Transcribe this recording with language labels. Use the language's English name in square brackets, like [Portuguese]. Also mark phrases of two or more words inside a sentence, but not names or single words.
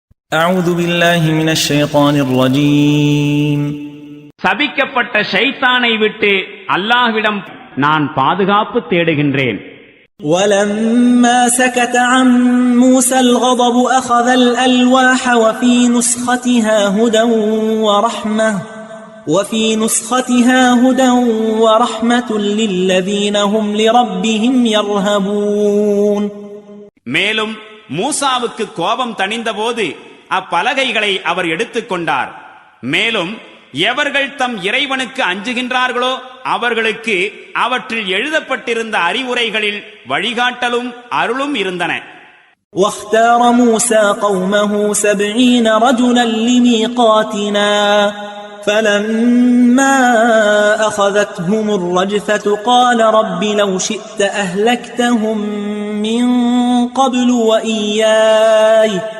[Arabic] أعوذ بالله من الشيطان الرجيم. [Tamil] சபிக்கப்பட்ட ஷைத்தானை விட்டு அல்லாஹ்விடம் நான் பாதுகாப்பு தேடுகின்றேன். [Arabic] ولما سكت عن موسى الغضب أخذ الألواح وفي نسختها هدى ورحمة للذين هم لربهم يرهبون. [Tamil] மேலும் மூசாவுக்கு கோபம் தணிந்தபோது அப்பலகைகளை அவர் எடுத்துக்கொண்டார். மேலும் எவர்கள் தம் இறைவனுக்கு அஞ்சுகின்றார்களோ அவர்களுக்கு அவற்றில் எழுதப்பட்டிருந்த அறிவுரைகளில் வழிகாட்டலும் அருளும் இருந்தன. [Arabic] واختار موسى قومه 70 رجلا لميقاتنا فلما أخذتهم الرجفة قال رب لو شئت أهلكتهم من قبل وإياي